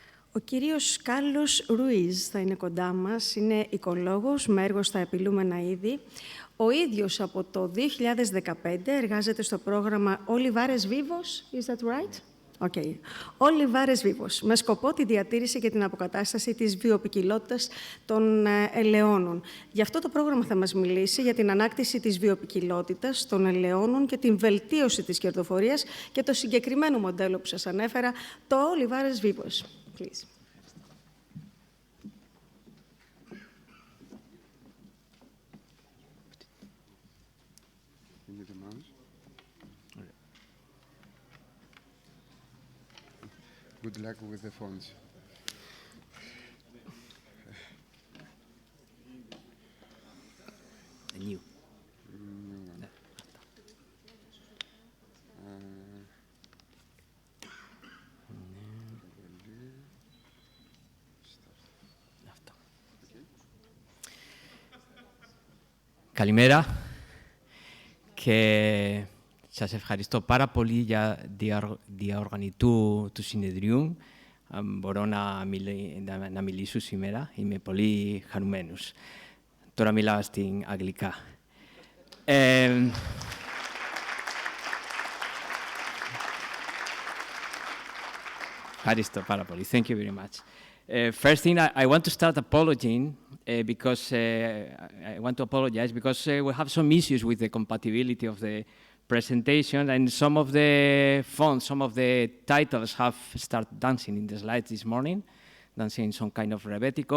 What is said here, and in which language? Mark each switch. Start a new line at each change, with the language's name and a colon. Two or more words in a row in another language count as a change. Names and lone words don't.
Greek: Ο κύριος Κάρλος Ρουίζ θα είναι κοντά μας, είναι οικολόγος με έργο στα απειλούμενα είδη. Ο ίδιος από το 2015 εργάζεται στο πρόγραμμα Olivares Vivos,
English: is that right? Okay.
Greek: Olivares Vivos, με σκοπό τη διατήρηση και την αποκατάσταση της βιοποικιλότητας των ελαιώνων. Γι' αυτό το πρόγραμμα θα μας μιλήσει για την ανάκτηση της βιοποικιλότητας των ελαιώνων και την βελτίωση της κερδοφορίας και το συγκεκριμένο μοντέλο που σας ανέφερα, το Olivares Vivos.
English: Please. Good luck with the phones. A new.
Greek: Καλημέρα και σας ευχαριστώ πάρα πολύ για διοργανή του συνεδρίου. Μπορώ να μιλήσω σήμερα. Είμαι πολύ χαρούμενος. Τώρα μιλάω στην αγγλικά. Ευχαριστώ πάρα πολύ.
English: Thank you very much. First thing, I want to start apologizing because I want to apologize because we have some issues with the compatibility of the presentation, and some of the fonts, some of the titles have started dancing in the slides this morning, dancing some kind of rebetiko.